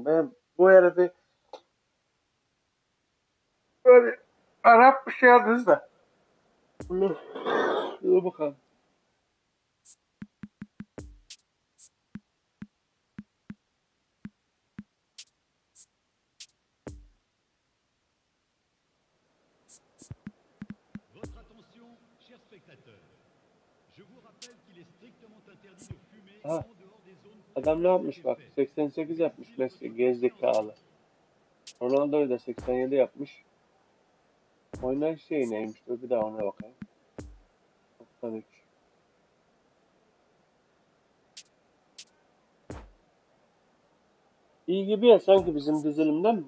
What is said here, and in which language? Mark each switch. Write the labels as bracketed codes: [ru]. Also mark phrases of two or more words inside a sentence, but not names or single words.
[tr] Ben bu herifi böyle Arap bir şey adınız da. Dur bakalım. [fr] Votre attention, chers spectateurs. Je vous rappelle qu'il est strictement interdit de fumer Ha, en dehors des zones [tr] adam ne [fr] permises [tr] yapmış [fr] avec [tr] bak. [fr] effet. [tr] 88 yapmış [fr] Merci de [tr] Messi. [fr] votre [tr] Gerizekalı. [fr] considération. [tr] Ronaldo'yu da 87 yapmış. Oynayış şeyi neymiş? Dur bir daha ona bakayım. 93. İyi gibi ya sanki bizim dizilimden.